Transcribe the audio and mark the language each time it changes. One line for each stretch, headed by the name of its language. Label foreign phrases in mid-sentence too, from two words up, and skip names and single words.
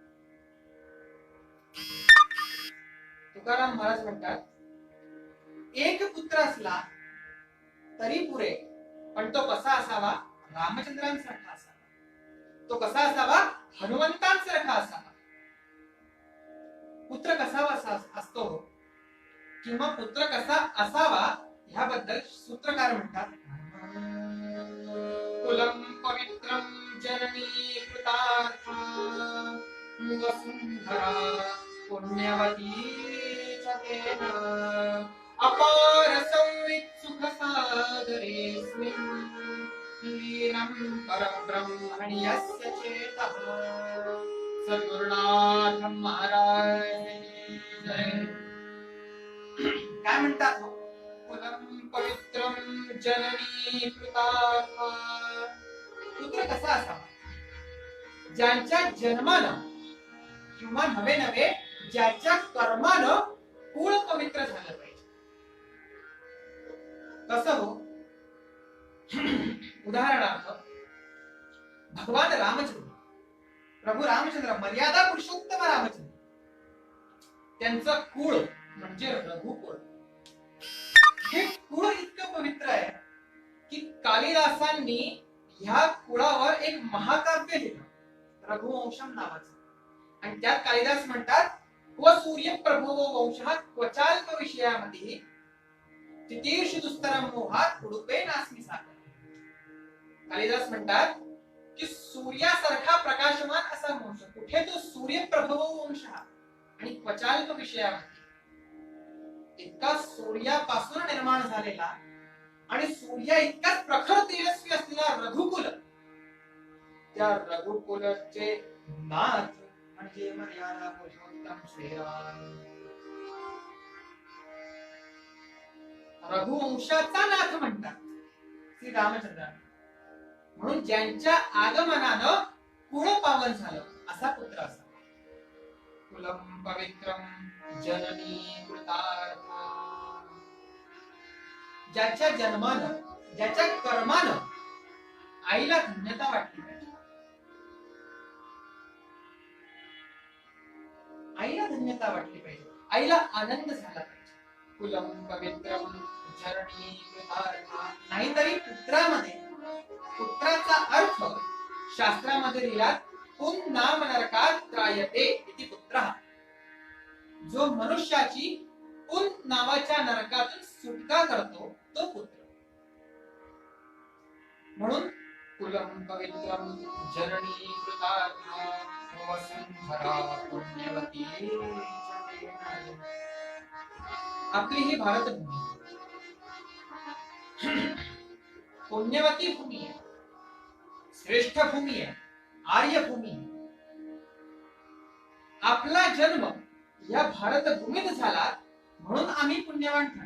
Marathi: तुकाराम महाराज म्हणतात एक पुत्र असला तरी पुरे पण तो कसा असावा रामचंद्रांसारखा असावा तो कसा असावा हनुमंतांसारखा असावा. पुत्र कसा असतो किंवा पुत्र कसा असावा ह्याबद्दल सूत्रकार म्हणतात,
Sanskrit: कुलम पवित्रम जननी कृतार्था वसुंधरा पुण्यवती च तेन अपार संवित् सुख सागरेऽस्मिन् लीनं परब्रह्मणि यस्य चेतः
Marathi: सद्गुरुनाथ महाराज जय. काय म्हणतात,
Sanskrit: कुलम पवित्रम जननी कृतार्था.
Marathi: पुत्र कसा असावा, ज्यांच्या जन्मानं किंवा नवे नवे ज्याच्या कर्मानं कुळ पवित्र झालं पाहिजे. कसं हो, उदाहरणार्थ भगवान रामचंद्र, प्रभू रामचंद्र, मर्यादा पुरुषोत्तम रामचंद्र, त्यांचं कुळ म्हणजे रघुकुळ. हे कुळ इतकं पवित्र आहे की कालिदासांनी ह्या कुळावर एक महाकाव्य लिहिलं, रघुवंशम नावाचं. आणि त्यात कालिदास म्हणतात,
Sanskrit: व सूर्य प्रभो वंशः क्वचाल्प विषयामध्ये तितीर्ष दुस्तरम मोहात उडुपे नास्मी सागर.
Marathi: कालिदास म्हणतात की सूर्यासारखा प्रकाशमान असा वंश कुठे, तो
Sanskrit: सूर्य प्रभो वंश
Marathi: आणि क्वचाल्प विषयामध्ये, इतका सूर्यापासून निर्माण झालेला आणि सूर्या इतकाच प्रखर तेजस्वी असलेला रघुकुल, त्या रघुकुलचे नाथ म्हणजे मर्यादा पुरुषोत्तम श्रीराम. रघुवंशाचा नाथ म्हणतात श्री रामचंद्रांना. म्हणून ज्यांच्या आगमनानं कुळ पावन झालं असा पुत्र असा.
Sanskrit: कुलम पवित्रम जननी कृतार्था.
Marathi: ज्याच्या जन्मानं ज्याच्या कर्मानं आईला धन्यता वाटली पाहिजे, आईला धन्यता वाटली पाहिजे, आईला आनंद झाला पाहिजे.
Sanskrit: कुलम पवित्रम जननी कृतार्था.
Marathi: नाहीतरी पुत्रामध्ये, पुत्राचा अर्थ शास्त्रामध्ये लिहिला,
Sanskrit: पुन नाम नरकात त्रायते इति पुत्रः.
Marathi: जो मनुष्याची पुन नावाच्या नरकातून सुटका करतो तो पुत्र.
Sanskrit: म्हणून कुलम पवित्रम जननी कृतार्था वसुंधरा पुण्यवती.
Marathi: आपली ही भारतभूमी पुण्यवती भूमी आहे, श्रेष्ठ भूमी आहे, आर्य भूमी आहे. आपला जन्म या भारतभूमीत झाला म्हणून आम्ही पुण्यवान ठरलो.